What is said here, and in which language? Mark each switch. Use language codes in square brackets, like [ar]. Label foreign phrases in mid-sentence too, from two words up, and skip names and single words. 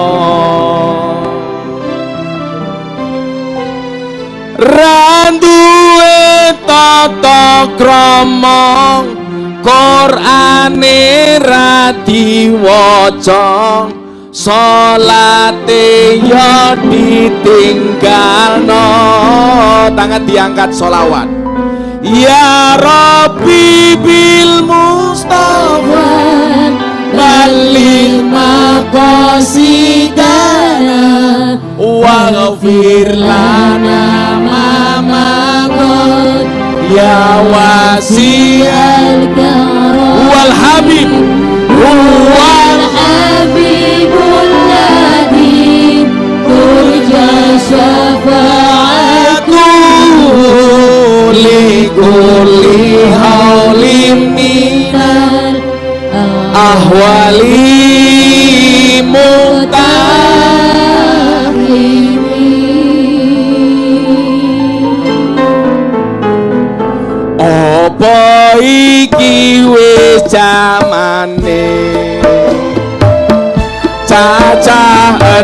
[jv] Randuwe tata krama, Qur'ane ra diwaca, salate ya ditinggalno. Tangan diangkat sholawat. [ar] يا رب بالمصطفى بلغ مقاصدنا واغفر لنا ما مضى يا واسع الكرم والحبيب وال الحبيب الذي ترجى شفاعته لكل هول من الأهوال [jv] apa iki wis jamane cacah